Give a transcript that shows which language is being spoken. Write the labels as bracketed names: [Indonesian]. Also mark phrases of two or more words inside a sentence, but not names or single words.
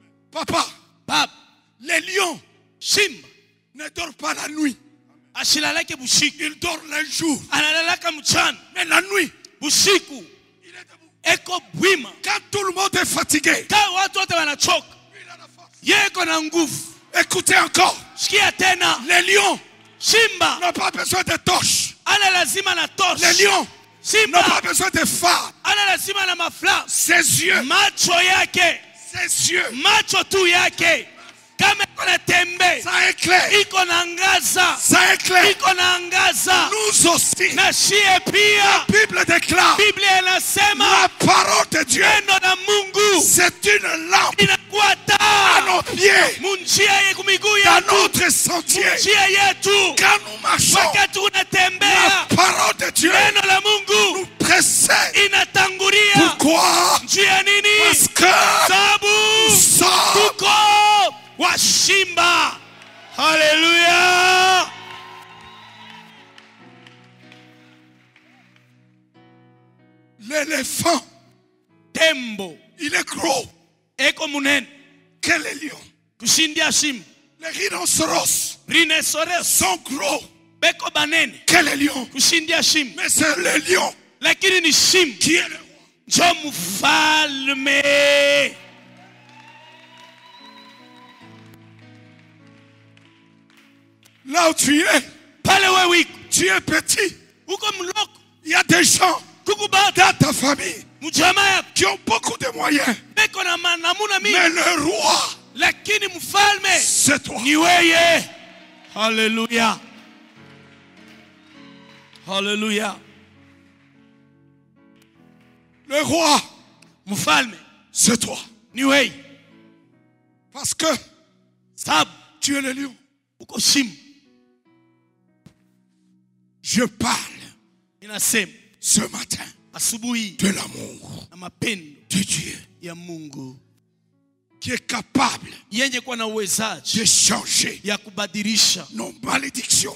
[French] Papa, [Swahili] Baba, [French] les lions [Swahili] simba [French] ne dorment pas la nuit. [Swahili] ashilalake bushiku. [French] Ils dorment le jour. [Swahili] Analalaka mchana. [French] Mais la nuit, [Swahili] Bushiku [French] il est debout. [Swahili] eko bwima. [French] Quand tout le monde est fatigué, [Swahili] Ka watu wote wanachoka, [French] il a la force. [Swahili] yeye iko na nguvu. [French] Écoutez encore. [Swahili] Sikia tena, [French] Les lions [Swahili] simba [French] n'ont pas besoin de torches. [Swahili] ana lazima na torch. [French] Les lions n'ont [Swahili] Simba [French] pas besoin de phare. [Swahili] ana lazima na mafla. [French] Ses yeux, [Swahili] Macho yake, [French] ses yeux, [Swahili] macho tu yake, kama iko na tembe, [French] ça éclaire. [Swahili] iko na angaza, [French] Ça éclaire. [Swahili] iko na angaza. [French] Nous aussi. [Swahili] Na shie [French] La [Swahili] pia, [French] Bible déclare [Swahili] Biblia inasema [French] la parole de Dieu, [Swahili] neno la Mungu [French] c'est une lampe [Swahili] inakuwa [French] à [Swahili] taa [French] nos pieds, [Swahili] munjia yetu, miguu [French] dans [Swahili] yetu, [French] notre sentier. [Swahili] njia yetu. [French] Quand nous marchons, [Swahili] Wakati unatembea, [French] la parole de Dieu [Swahili] neno la Mungu [French] nous précède. [Swahili] inatangulia. [French] Pourquoi? [Swahili] Njia nini? [French] Parce que [Swahili] Sababu [French] nous sommes [Swahili] tuko washimba. Haleluya. [French] l'éléphant. [Swahili] Tembo [French] Il est gros [Swahili] eko munene [French] que les lions. [Swahili] kushindia simba. [French] Les rhinocéros [Swahili] Rhinoceros [French] sont gros [Swahili] beko banene [French] que les lions. [Swahili] kushindia simba, [French] Mais c'est le lion [Swahili] lakini ni simba [French] qui est le roi. [Swahili] njo mfalme. [French] Là où tu es, [Swahili] Pale wewe iko [French] tu es petit. [Swahili] uko mloko, [French] Il y a des gens [Swahili] kukubata [French] dans ta famille [Swahili] mjamaa yako [French] qui ont beaucoup de moyens. [Swahili] beko na namuna mingi, [French] Mais le roi, [Swahili] lakini mfalme [French] c'est toi. [Swahili] ni weye. Haleluya, haleluya. [French] Le roi, [Swahili] Mfalme [French] c'est toi. [Swahili] ni weye, [French] Parce que [Swahili] sababu [French] tu es le lion. [Swahili] uko simba. [French] Je parle [Swahili] Inasema [French] ce matin [Swahili] asubuhi [French] de l'amour [Swahili] na mapendo [French] de Dieu [Swahili] ya Mungu [French] qui est capable [Swahili] yenye kuwa na uwezaji [French] de changer [Swahili] ya kubadilisha [French] nos malédictions